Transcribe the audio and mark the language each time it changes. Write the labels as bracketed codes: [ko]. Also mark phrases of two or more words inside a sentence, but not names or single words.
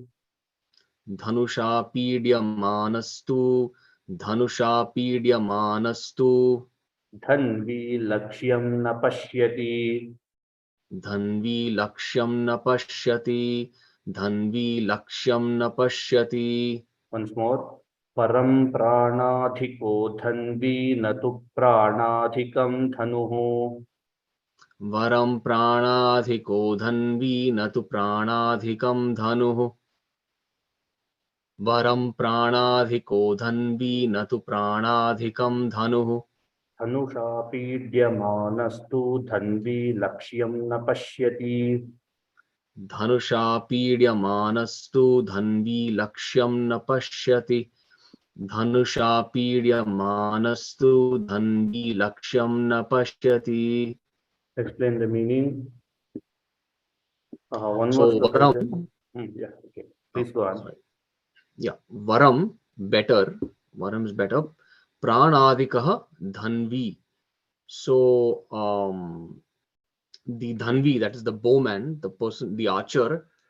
[sa] धनुषा पीड्यमानस्तु. धनुषा पीड्यमानस्तु. धन्वी लक्ष्यं न पश्यति. धन्वी लक्ष्यं न पश्यति. धन्वी लक्ष्यं न पश्यति. [en] Once more. [sa] परं प्राणाधिको धन्वी न तु प्राणाधिकं धनुः. वरं प्राणाधिको धन्वी न तु प्राणाधिकं धनुः. वरं प्राणाधिको धन्वी न तु प्राणाधिकं धनुः. धनुषा पीड्यमानस्तु धन्वी लक्ष्यं न पश्यति. धनुषा पीड्यमानस्तु धन्वी लक्ष्यं न पश्यति. धनुषा पीड्यमानस्तु धन्वी लक्ष्यं न पश्यति. [en] Explain the meaning. One So more [sa] varam, [en] yeah, okay. Please go on. Yeah, varam, better. Varam is better. [sa] प्राणाधिकः धन्वी. [en] So the dhanvi, that is the bowman, the person, the archer.